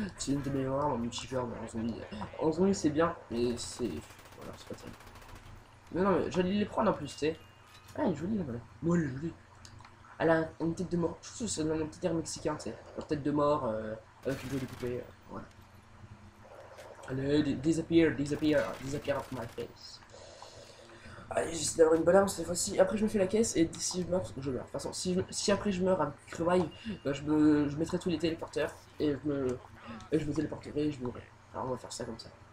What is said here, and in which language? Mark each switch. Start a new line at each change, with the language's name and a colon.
French: C'est une de mes mémoires en multijoueur, mais en zombie. En zombie, c'est bien, mais c'est. Voilà, c'est pas terrible. Mais non, mais j'allais les prendre en plus, tu sais. Ah, elle est jolie, là, voilà. Moi, elle est jolie. Elle a une tête de mort. Je trouve que c'est un petit air mexicain, tu sais. Une tête de mort, avec une jolie poupée. Voilà. Allez,
English: disappear off my face.
French: Allez, j'essaie d'avoir une bonne arme cette fois-ci. Après, je me fais la caisse et si je meurs, je meurs. De toute façon, si après je meurs avec crevaille, bah, je mettrai tous les téléporteurs et je me téléporterai et je mourrai. Alors, on va faire ça comme ça.